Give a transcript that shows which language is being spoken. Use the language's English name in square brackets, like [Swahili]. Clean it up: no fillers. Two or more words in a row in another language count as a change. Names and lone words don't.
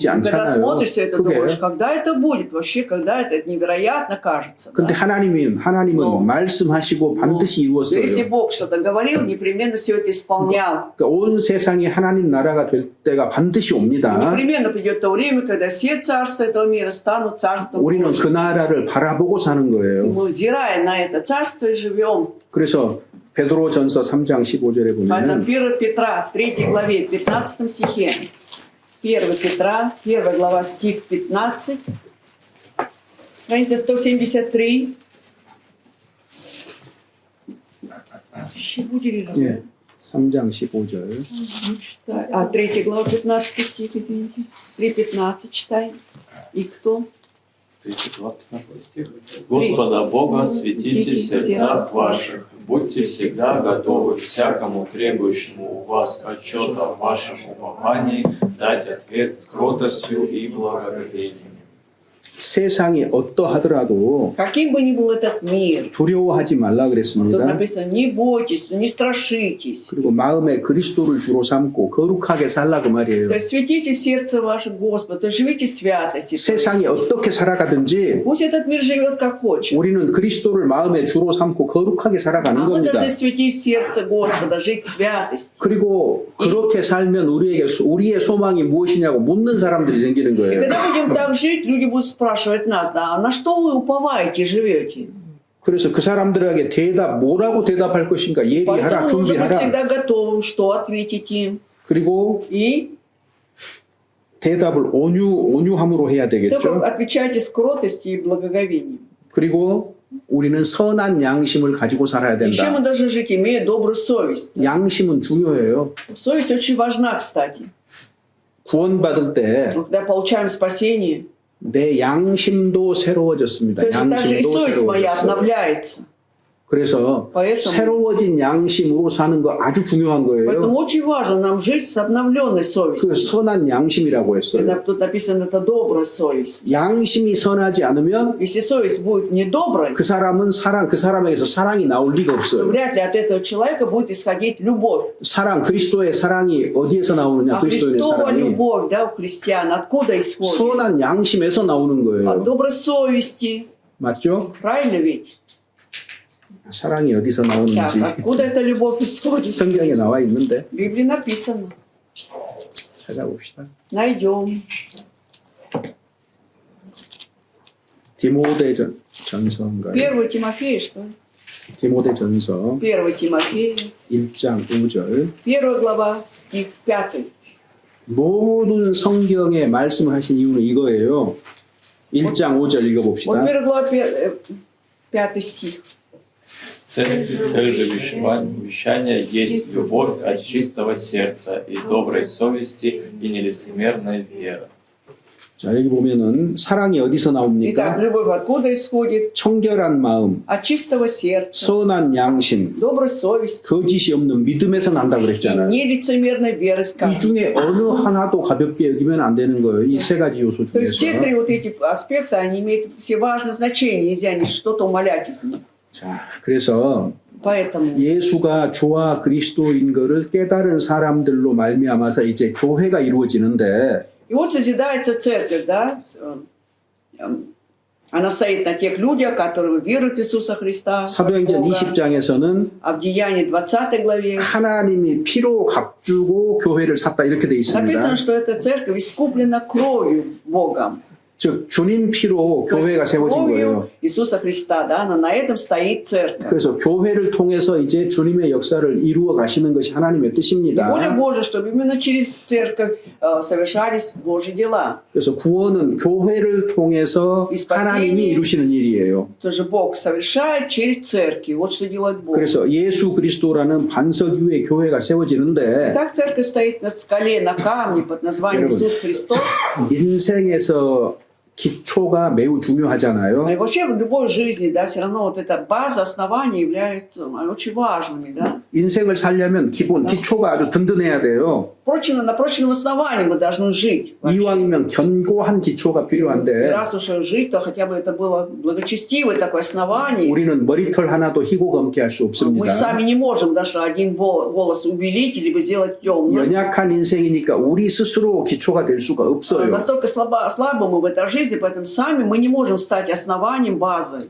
[Russian] Когда [Korean] 않잖아요. [Russian] смотришь все это, [Korean] 그게. [Russian] думаешь, когда это будет? Вообще, когда это невероятно кажется. [Korean] 근데 [Russian] Да? [Korean] 하나님은 No. 말씀하시고 반드시 이루었어요. [Russian] Если Бог что-то говорил, непременно все это исполнял. [Korean] 그러니까 온 세상이 하나님 나라가 될 때가 반드시 [Russian] И [Korean] 옵니다. [Russian] непременно придет то время, когда все царства этого мира станут царством [Korean] 우리는 [Russian] Божьим. [Korean] 그 나라를 바라보고 사는 [Russian] И [Korean] 거예요. [Russian] мы, взирая на это царство, и живем. [Korean] 그래서 베드로전서 3장 15절에 [Russian] Поэтому [Korean] 보면은 [Russian] 1 Петра, 3 главе, 15 стихе. 1 Петра, 1 глава, стих 15. Страница 173. [Korean] 예, 3장 15절. [Russian] Читай. 3 глава, 15 стих, извините. 3:15 читай. И кто? Господа Бога светите в сердцах ваших, будьте всегда готовы всякому требующему у вас отчета в вашем уповании дать ответ с кротостью и благодарением. [Korean] 세상이 어떠하더라도 [Russian] Каким бы ни был этот мир, [Korean] 두려워하지 말라 [Russian] тут [Korean] 그랬습니다. [Russian] написано, не бойтесь, не страшитесь. [Korean] 그리고 마음에 그리스도를 주로 삼고 거룩하게 살라 그 말이에요. [Russian] То есть светите в сердце ваше Господа, то есть живите в святости. [Korean] 세상이 어떻게 살아가든지 [Russian] Пусть этот мир живет как хочет. [Korean] 우리는 그리스도를 마음에 주로 삼고 거룩하게 살아가는 [Russian] А мы [Korean] 겁니다. [Russian] должны светить в сердце Господа, жить в святости. [Korean] 그리고 그렇게 살면 우리의 소망이 무엇이냐고 묻는 사람들이 생기는 [Russian] И [Korean] 거예요. [Russian] когда будем так жить, люди будут спрашивать нас, да, а на что вы уповаете, живете? [Korean] 그래서 그 사람들에게 뭐라고 대답할 것인가 예비하라, [Russian] Поэтому нужно быть [Korean] 준비하라. [Russian] всегда готовым, что ответить им. [Korean] 그리고 [Russian] И [Korean] 대답을 온유함으로 해야 [Russian] только [Korean] 되겠죠. [Russian] отвечайте с кротостью и благоговением. [Korean] 그리고 우리는 선한 양심을 가지고 살아야 [Russian] Еще мы [Korean] 된다. [Russian] должны жить, имея добрую совесть. [Korean] 양심은 중요해요. [Russian] Совесть очень важна, кстати. [Korean] 구원받을 때 [Russian] Когда получаем спасение, [Korean] 내 양심도 새로워졌습니다. [Russian] точно так же и [Korean] 양심도 [Russian] совесть моя [Korean] 새로워졌어요. [Russian] обновляется. [Korean] 그래서 [Russian] Поэтому, [Korean] 새로워진 양심으로 사는 거 아주 중요한 거예요. [Russian] поэтому очень важно нам жить с обновленной [Korean] 그 [Russian] совестью. [Korean] 선한 양심이라고 했어요. [Russian] Тут написано, это добрая совесть. [Korean] 양심이 선하지 않으면 [Russian] Если совесть будет недоброй, [Korean] 그 사람에게서 사랑이 나올 리가 [Russian] то [Korean] 없어요. [Russian] вряд ли от этого человека будет исходить любовь. [Korean] 그리스도의 사랑이 어디에서 나오느냐? [Russian] А [Korean] 그리스도의 [Russian] Христова [Korean] 사랑이 [Russian] любовь, да, у христиан, откуда исходит? [Korean] 선한 양심에서 나오는 [Russian] От [Korean] 거예요. [Russian] доброй совести. [Korean] 맞죠? [Russian] Правильно ведь? [Korean] 사랑이 어디서 [Russian] Так, [Korean] 나오는지 [Russian] откуда эта любовь исходит? [Korean] 성경에 나와 있는데 [Russian] В Библии написано. [Korean] 찾아봅시다. [Russian] Найдем. [Korean] 디모데전서인가요? [Russian] 1 Тимофея, что ли? [Korean] 디모데전서 [Russian] 1 Тимофея, [Korean] 1장 5절 [Russian] 1 глава, стих 5. [Korean] 모든 성경에 말씀을 하신 이유는 이거예요. 1장 5절 [Russian] Вот [Korean] 읽어봅시다. [Russian] 1 глава, 5 стих. Цель же вещания есть любовь от чистого сердца и доброй совести и нелицемерной веры. [Korean] 자, 여기 보면은 사랑이 어디서 [Russian] Итак, [Korean] 나옵니까? [Russian] любовь откуда исходит? [Korean] 청결한 마음, [Russian] От чистого сердца, [Korean] 선한 양심, [Russian] доброй совести [Korean] 거짓이 없는 믿음에서 난다 [Russian] и [Korean] 그랬잖아요. [Russian] нелицемерной веры [Korean] 이 [Russian] сказано. [Korean] 중에 어느 하나도 가볍게 여기면 안 되는 거예요. 이 세 가지 요소 [Russian] То есть все [Korean] 중에서. [Russian] три вот эти аспекта, они имеют все важное значение, нельзя ни что-то умалять из них. [Korean] 자, 그래서 [Russian] Поэтому [Korean] 예수가 주와 그리스도인 것을 깨달은 사람들로 말미암아서 이제 교회가 이루어지는데 [Russian] и вот созидается церковь, да, она стоит на тех людях, которые веруют в Иисуса Христа, как [Korean] 사도행전 [Russian] Бога. А [Korean] 20장에서는 [Russian] в Деянии 20 главе [Korean] 하나님이 피로 값주고 교회를 샀다 이렇게 돼 있습니다. [Russian] написано, что эта церковь искуплена кровью Богом. [Korean] 즉 주님 피로 [Russian] То есть [Korean] 교회가 세워진 거예요. [Russian] кровью Иисуса Христа, да, на этом стоит церковь. [Korean] 그래서 교회를 통해서 이제 주님의 역사를 이루어 가시는 것이 하나님의 [Russian] И [Korean] 뜻입니다. [Russian] воля Божия, чтобы именно через церковь совершались Божьи дела. [Korean] 그래서 구원은 교회를 통해서 하나님이 이루시는 일이에요. [Russian] То же Бог совершает через церковь. Вот что делает Бог. [Korean] 그래서 예수 그리스도라는 반석 위에 교회가 세워지는데 [Russian] Так церковь стоит на скале, на камне под названием [Korean] 여러분. [Russian] Иисус Христос. [Korean] 인생에서 기초가 매우 중요하잖아요. [Russian] И вообще в любой жизни, да, все равно вот эта база, основания являются очень важными, да. [Korean] 인생을 살려면 기본, 기초가 아주 든든해야 돼요. [Russian] На прочном основании мы должны жить. [Korean] 이왕이면 견고한 기초가 [Russian] И [Korean] 필요한데 [Russian] раз уж жить, то хотя бы это было благочестивое такое основание. [Korean] 우리는 머리털 하나도 희고 검게 할 수 [Russian] Мы [Korean] 없습니다. [Russian] сами не можем даже один волос убелить, либо сделать темным. [Korean] 연약한 인생이니까 우리 스스로 기초가 될 수가 없어요. [Russian] Настолько слабы мы в этой жизни, поэтому сами мы не можем стать основанием, базой.